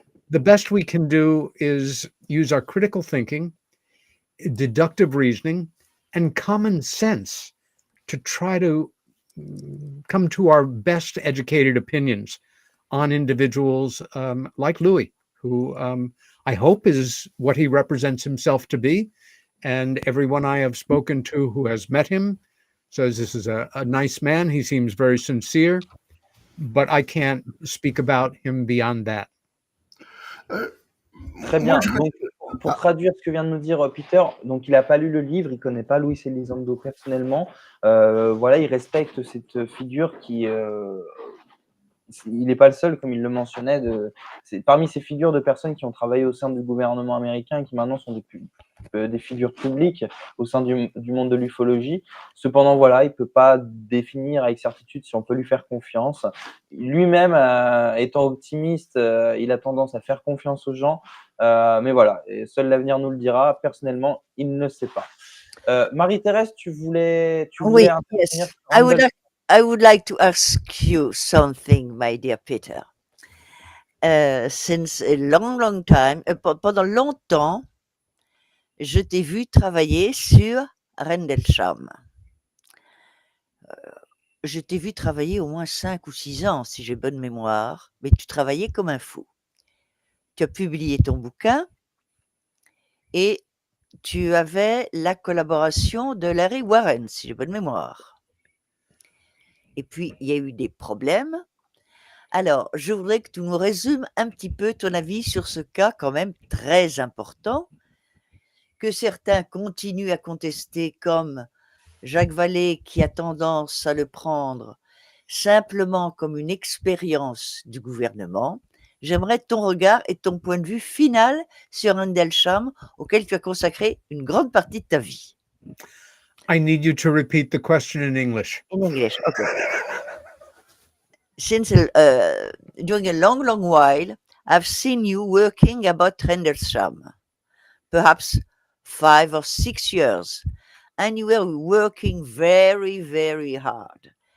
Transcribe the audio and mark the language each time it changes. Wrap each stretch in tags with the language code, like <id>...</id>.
<en>The best we can do is use our critical thinking, deductive reasoning, and common sense to try to come to our best educated opinions on individuals like Louis, who I hope is what he represents himself to be. And everyone I have spoken to who has met him says this is a nice man. He seems very sincere, but I can't speak about him beyond that.</en> <fr>Très bien. Donc, pour traduire ce que vient de nous dire Peter, donc il n'a pas lu le livre, il ne connaît pas Luis Elizondo personnellement. Voilà, il respecte cette figure qui il n'est pas le seul, comme il le mentionnait, parmi ces figures de personnes qui ont travaillé au sein du gouvernement américain et qui maintenant sont des figures publiques au sein du monde de l'ufologie. Cependant, voilà, il ne peut pas définir avec certitude si on peut lui faire confiance. Lui-même, étant optimiste, il a tendance à faire confiance aux gens. Mais voilà, et seul l'avenir nous le dira. Personnellement, il ne sait pas. Marie-Thérèse, tu voulais Oui, intervenir</fr> <en>yes. I would like to ask you something, my dear Peter. Since a long time,</en> <fr>pendant longtemps, je t'ai vu travailler sur Rendlesham. Je t'ai vu travailler au moins 5 ou 6 ans, si j'ai bonne mémoire, mais tu travaillais comme un fou. Tu as publié ton bouquin et tu avais la collaboration de Larry Warren, si j'ai bonne mémoire. Et puis, il y a eu des problèmes. Alors, je voudrais que tu nous résumes un petit peu ton avis sur ce cas quand même très important, que certains continuent à contester, comme Jacques Vallée, qui a tendance à le prendre simplement comme une expérience du gouvernement. J'aimerais ton regard et ton point de vue final sur Rendlesham, auquel tu as consacré une grande partie de ta vie.</fr> <en>I need you to repeat the question in English. In English, okay. Since during a long while, I've seen you working about Rendlesham, perhaps 5 or 6 years, and you were working very, very hard.</en>